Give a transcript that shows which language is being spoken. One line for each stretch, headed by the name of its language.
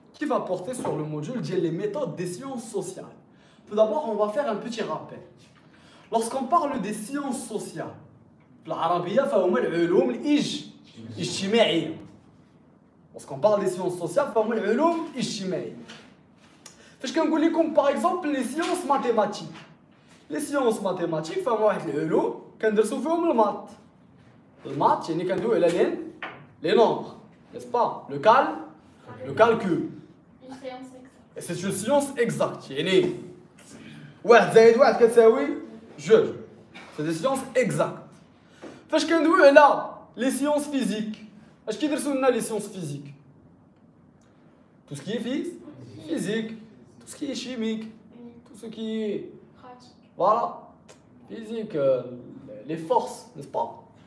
French: qui va porter sur le module les méthodes des sciences sociales. Tout d'abord, on va faire un petit rappel. Lorsqu'on parle des sciences sociales, l'Arabia
Arabic: فهم العلوم الاجتماعية.
French: Lorsqu'on parle des sciences sociales,
Arabic: فهم العلوم الاجتماعية. فاش كنقول لكم
French: par exemple les sciences mathématiques. Les sciences mathématiques
Arabic: فهم واحد العلوم كندرسوا فيهم المات. المات يعني كندويو على
French: les nombres, n'est-ce pas? Le calcul. Et c'est une science exacte.
Arabic: يعني واحد زائد واحد كتساوي جوج.
French: C'est des sciences exactes.
Arabic: فاش كندويو على
French: les sciences physiques,
Arabic: اش كيدرسوا لنا
French: les sciences physiques? Tout ce qui est physique, tout ce qui est chimique, tout ce qui est voilà, physique, les forces, n'est-ce pas?